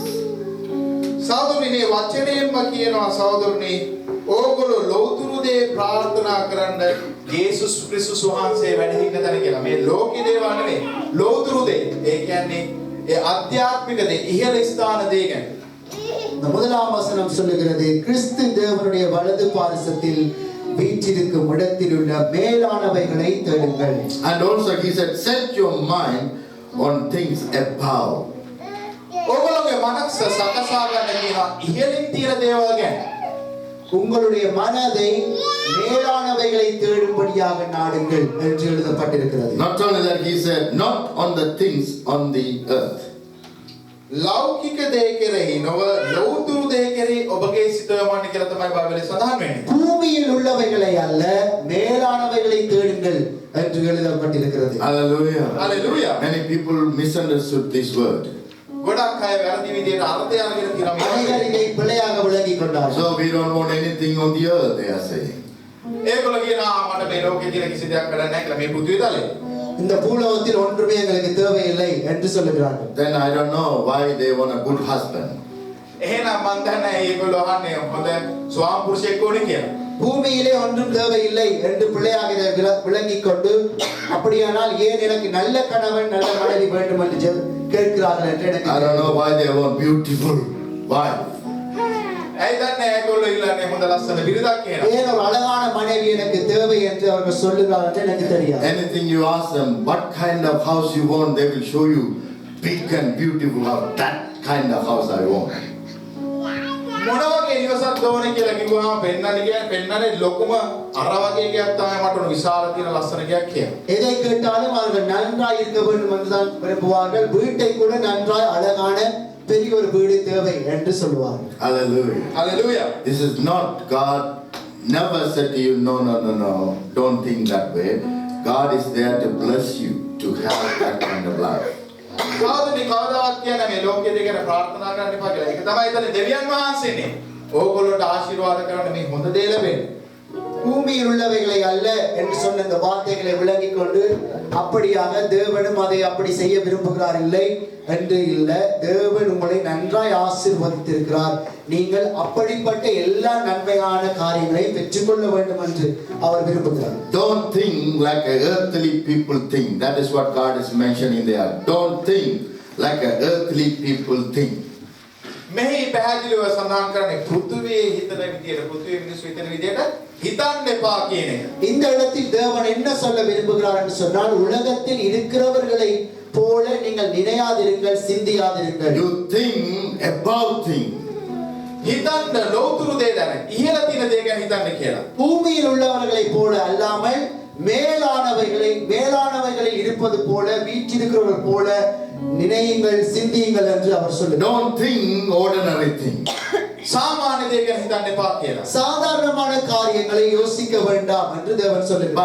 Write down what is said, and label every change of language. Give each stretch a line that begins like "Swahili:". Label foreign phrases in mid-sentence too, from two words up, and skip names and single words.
Sinhala: සහෝදරනි මේ වචනයෙන්ම කියනවා සහෝදරනි ඕගොල්ලෝ ලෞතුරු දේ ප්‍රාර්ථනා කරන්න යේසුස් ක්‍රිස්තුස් වහන්සේ වැඩ හිටින තැන කියලා. මේ ලෝකේ දේවල් නෙමෙයි. ලෞතුරු දේ. ඒ කියන්නේ ඒ ආධ්‍යාත්මික දේ, ඉහළ ස්ථාන දේ ගැන.
Tamil: இந்த முதலாம் வசனம் சொல்லுகிறது, கிறிஸ்து தேவனுடைய வலது பாரிசத்தில் வீற்றிருக்கும் இடத்தில் உள்ள மேலானவைகளை தேடுங்கள்.
English: And also he said, set your mind on things above,
Sinhala: මනස සකසා ගන්න කියනවා ඉහළින් තියෙන දේවල් ගැන.
Tamil: உங்களுடைய மனதை மேலானவைகளை தேடும்படியாக நாடுங்கள் என்று எழுதப்பட்டிருக்கிறது.
English: Not only that, he said, not on the things on the earth.
Sinhala: ලෞකික දේ කෙරෙහි නොව ලෞතුරු දේ කෙරෙහි ඔබගේ සිත යොමන්න කියලා තමයි බයිබලයේ සඳහන් වෙන්නේ.
Tamil: பூமியில் உள்ளவைகளை அல்ல மேலானவைகளை தேடுங்கள் என்று எழுதப்பட்டிருக்கிறது.
English: Hallelujah. Hallelujah. Many people misunderstood this word.
Sinhala: ගොඩක් අය වැරදි විදිහට අර්ථය අරගෙන තියෙනවා මේ
Tamil: அனைவர் இதை பிழையாக விளங்கிக் கொண்டார்கள்.
English: So we don't want anything on the earth, they are saying.
Sinhala: ඒගොල්ලෝ කියනවා මට මේ ලෝකේ තියෙන කිසි දෙයක් වැඩක් නැහැ කියලා මේ පෘථිවිය තලේ.
Tamil: இந்த பூலோகத்தில் ஒன்றுமே எங்களுக்கு தேவையில்லை என்று சொல்லுகிறார்கள்.
English: Then I don't know why they want a good husband.
Sinhala: එහෙනම් මන් දන්නේ ඒගොල්ලෝ අහන්නේ හොඳ ස්වාම පුරුෂයෙක් ඕනේ කියලා.
Tamil: பூமியிலே ஒன்றும் தேவையில்லை என்று பிள்ளையாக இதை விளங்கிக் கொண்டு அப்படியானால் ஏன் எனக்கு நல்ல கணவன் நல்ல மனைவி வேண்டும் என்று கேட்கிறார்கள் என்று எனக்கு
English: I don't know why they want beautiful wife.
Sinhala: ඇයි දන්නේ ඒගොල්ලෝ ඉල්ලන්නේ හොඳ ලස්සන බිරිඳක් කියලා.
Tamil: ஏன் ஒரு அழகான மனைவி எனக்கு தேவை என்று அவர்கள் சொல்லுகிறார்கள் என்று எனக்கு தெரியாது.
English: Anything you ask them, what kind of house you want, they will show you big and beautiful house. That kind of house I want.
Sinhala: මොන වගේ නිවසක් ඕනේ කියලා කිව්වම පෙන්නන්නේ ලොකුම අර වගේ එකක් තමයි මට උන විශාල තියෙන ලස්සන එකක් කියලා.
Tamil: எதை கேட்டாலும் அவர்கள் நன்றாய் இருக்க வேண்டும் என்றுதான் விரும்புவார்கள். வீட்டை கூட நன்றாய் அழகான பெரிய ஒரு வீடு தேவை என்று சொல்லுவார்கள்.
English: Hallelujah. Hallelujah. This is not God never said to you, no. Don't think that way. God is there to bless you to have that kind of life.
Sinhala: කවදද කවදාවත් කියන්නේ මේ ලෝකයේ දෙකේ ප්‍රාර්ථනා කරන්න එපා කියලා. ඒක තමයි එතන දෙවියන් වහන්සේනේ. ඕගොල්ලෝට ආශිර්වාද කරන්න මේ හොඳ දේ ලැබෙන්නේ.
Tamil: பூமியில் உள்ளவைகளை அல்ல என்று சொன்ன இந்த வார்த்தைகளை விளங்கிக் கொண்டு அப்படியாக தேவனும் அதை அப்படி செய்ய விரும்புகிறார் இல்லை என்று இல்ல. தேவன் உங்களை நன்றாய் ஆசீர்வதித்திருக்கிறார். நீங்கள் அப்படிப்பட்ட எல்லா நன்மையான காரியங்களை பெற்றுக்கொள்ள வேண்டும் என்று அவர் விரும்புகிறார்.
English: Don't think like a earthly people think. That is what God is mentioning there. Don't think like a earthly people think.
Sinhala: මෙහි පැහැදිලිව සඳහන් කරන්නේ පෘථුවියේ හිතන විදියට පෘථුවියේ මිනිස්සු හිතන විදියට හිතන්න එපා කියන එක.
Tamil: இந்த இடத்தில் தேவன் என்ன சொல்ல விரும்புகிறார் என்று சொன்னால் உலகத்தில் இருக்கிறவர்களை போல நீங்கள் நினையாதிருங்கள், சிந்தியாதிருங்கள்.
English: You think above things.
Sinhala: හිතන්න ලෞතුරු දේ දැන ඉහළ තියෙන දේ ගැන හිතන්න කියලා.
Tamil: பூமியில் உள்ளவர்களை போல அல்லாமல் மேலானவைகளில் இருப்பது போல வீற்றிருக்கிறவர்கள் போல நினையுங்கள், சிந்தியுங்கள் என்று அவர் சொல்லுகிறார்.
English: Don't think ordinary things.
Sinhala: සාමාන්‍ය දේ ගැන හිතන්න එපා කියලා.
Tamil: சாதாரணமான காரியங்களை யோசிக்க வேண்டாம் என்று தேவன் சொல்லுகிறார்.